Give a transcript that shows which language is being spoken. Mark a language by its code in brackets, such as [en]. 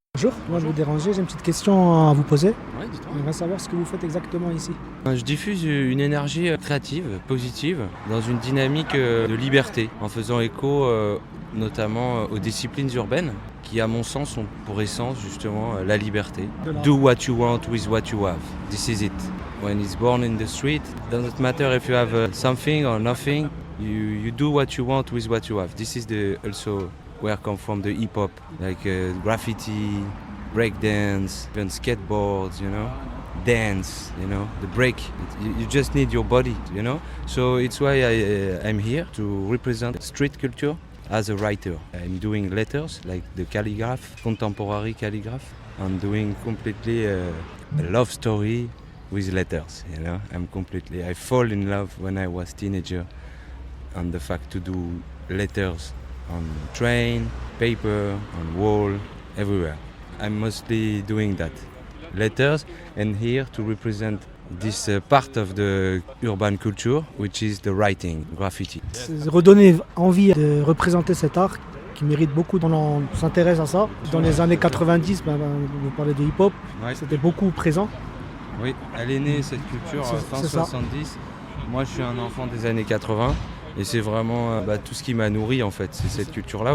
[fr] Bonjour, moi je vous déranger, j'ai une petite question à vous poser. Ouais, dites-moi. On va savoir ce que vous faites exactement ici. Je diffuse une énergie créative, positive, dans une dynamique de liberté, en faisant écho notamment aux disciplines urbaines, qui à mon sens ont pour essence justement la liberté. [en] Do what you want with what you have. This is it. When it's born in the street, doesn't matter if you have something or nothing, you do what you want with what you have. This is also where I come from, the hip hop, like graffiti, breakdance, even skateboards, dance, the break. You just need your body, So it's why I'm here to represent street culture as a writer. I'm doing letters, like the calligraph, contemporary calligraph. I'm doing completely a love story with letters, I fall in love when I was teenager on the fact to do letters on train, paper, on wall, everywhere. I'm mostly doing that. Letters, and here to represent this part of the urban culture, which is the writing, graffiti. [fr] C'est redonner envie de représenter cet art qui mérite beaucoup. On s'intéresse à ça. Dans les années 90, vous parlez de hip-hop, Ouais. c'était beaucoup présent. Oui, elle est née cette culture fin c'est ça. 70. Moi, je suis un enfant des années 80. Et c'est vraiment tout ce qui m'a nourri en fait, c'est cette culture-là.